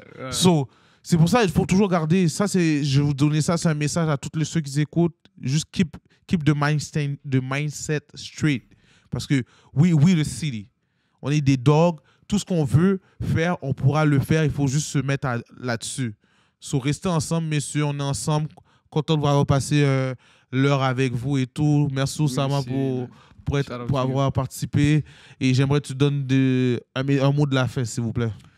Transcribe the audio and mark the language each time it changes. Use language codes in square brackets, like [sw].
[fr] So, c'est pour ça qu'il faut toujours garder. Ça, je vais vous donner ça, c'est un message à tous ceux qui écoutent. [en] Juste keep the mindset straight. [fr] Parce que [en] we the city. [fr] On est des dogs. Tout ce qu'on veut faire, on pourra le faire. Il faut juste se mettre là-dessus. So, restez ensemble, messieurs. On est ensemble. Content de pouvoir passer l'heure avec vous et tout. Merci Oussama pour avoir participé. Et j'aimerais que tu donnes un mot de la fin, s'il vous plaît.